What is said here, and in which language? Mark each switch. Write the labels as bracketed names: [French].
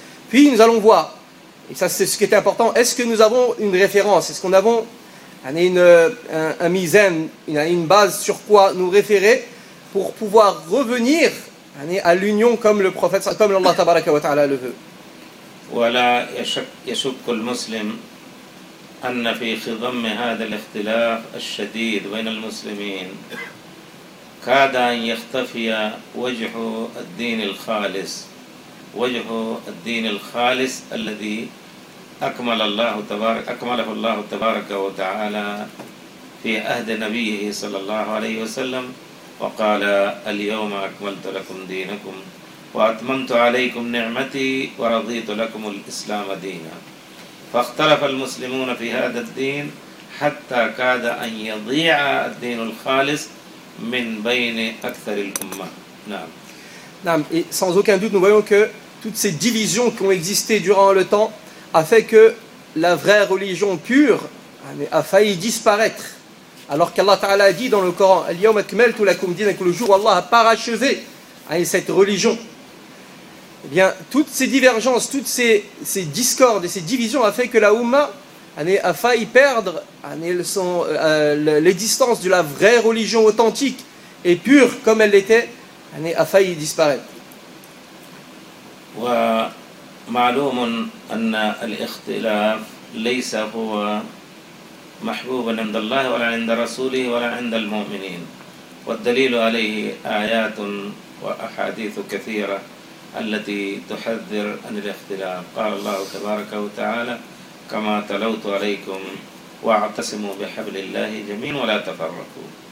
[French] Puis nous allons voir, et ça c'est ce qui est important, est-ce que nous avons une référence? Est-ce qu'on a une base sur quoi nous référer pour pouvoir revenir à l'union comme le prophète, comme Allah tabaraka wa ta'ala le veut? [Arabic] Voilà, yashuk al-muslim. أن في خضم هذا الاختلاف الشديد بين المسلمين كاد أن يختفي وجه الدين الخالص وجه الدين الخالص الذي أكمله الله تبارك وتعالى في عهد نبيه صلى الله عليه وسلم وقال اليوم أكملت لكم دينكم وأتممت عليكم نعمتي ورضيت لكم الإسلام دينا فاختلف المسلمون في هذا الدين حتى كاد أن يضيع الدين الخالص من بين أكثر الأمة. نعم. نعم. [French] Et sans aucun doute, nous voyons que toutes ces divisions qui ont existé durant le temps a fait que la vraie religion pure a failli disparaître Alors qu'Allah Ta'ala a dit dans le Coran, [Arabic] Al-Yawm akmaltu lakum dinakum, [French] que le jour où Allah a parachevé cette religion, eh bien, toutes ces divergences, toutes ces discordes et ces divisions ont fait que la Oumma a failli perdre les distances de la vraie religion authentique et pure comme elle l'était, a failli disparaître. [Arabic] ومعلوم أن الاختلاف ليس هو محبوبا عند الله ولا عند رسوله ولا عند المؤمنين والدليل عليه آيات وأحاديث كثيرة التي تحذر عن الاختلاف قال الله تبارك وتعالى كما تلوت عليكم واعتصموا بحبل الله جميعا ولا تفرقوا